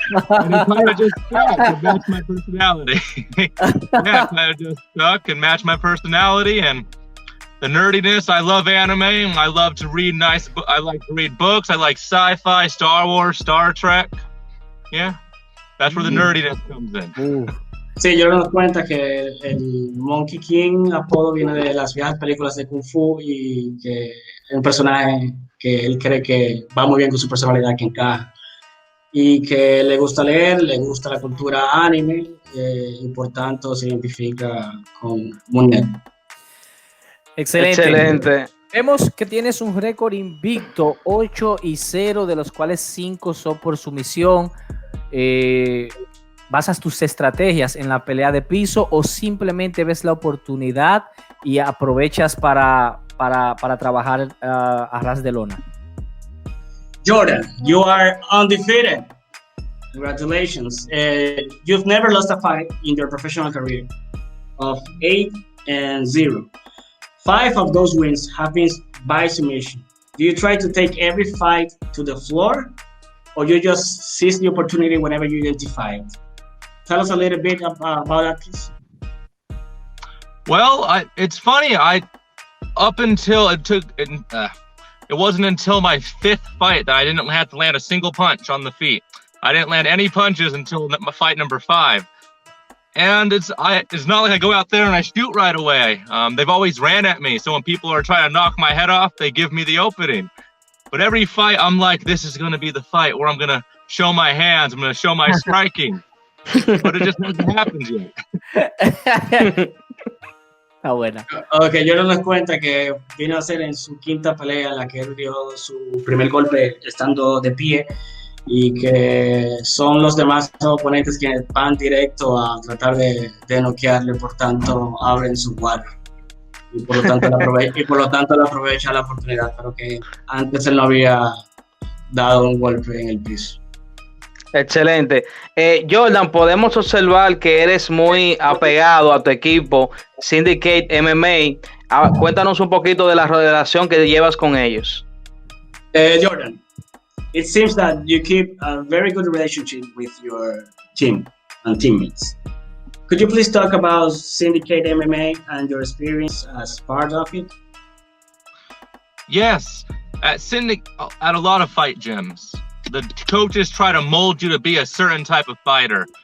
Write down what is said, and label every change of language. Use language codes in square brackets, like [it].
[en] And it kind of just stuck and matched my personality. Yeah, it kind of just stuck and matched my personality and the nerdiness. I love anime. I love to read I like to read books. I like sci-fi, Star Wars, Star Trek. Yeah, that's where the nerdiness comes in. [es] Sí, yo nos cuenta que el Monkey King apodo viene de las viejas películas de Kung Fu y que es un personaje que él cree que va muy bien con su personalidad, que encaja. Y que le gusta leer, le gusta la cultura anime y por tanto se identifica con un nerd. Excelente. Excelente. Vemos que tienes un récord invicto, 8-0, de los cuales 5 son por sumisión. ¿Basas tus estrategias en la pelea de piso o simplemente ves la oportunidad y aprovechas para trabajar a ras de lona? [en] Jordan, you are undefeated Congratulations. You've never lost a fight in your professional career of 8-0. 5 of those wins have been by submission. Do you try to take every fight to the floor, or you just seize the opportunity whenever you identify it? Tell us a little bit about that, please. Well, it's funny. Up until it wasn't until my 5th fight that I didn't have to land a single punch on the feet. I didn't land any punches until my fight number 5. And it's not like I go out there and I shoot right away. They've always ran at me. So when people are trying to knock my head off, they give me the opening. But every fight, I'm like, this is going to be the fight where I'm going to show my hands. I'm going to show my striking. But it just hasn't happened yet. [es] Está buena. Ok, Jordan nos cuenta que vino a hacer en su 5ª pelea en la que él dio su primer golpe estando de pie y que son los demás oponentes que van directo a tratar de noquearle, por tanto abren su guardia y por lo tanto le aprovecha la oportunidad, pero que antes él no había dado un golpe en el piso. Excelente. Jordan, podemos observar que eres muy apegado a tu equipo Syndicate MMA. Cuéntanos un poquito de la relación que llevas con ellos. [en] Jordan, it seems that you keep a very good relationship with your team and teammates. Could you please talk about Syndicate MMA and your experience as part of it? Yes, at a lot of fight gyms, the coaches try to mold you to be a certain type of fighter.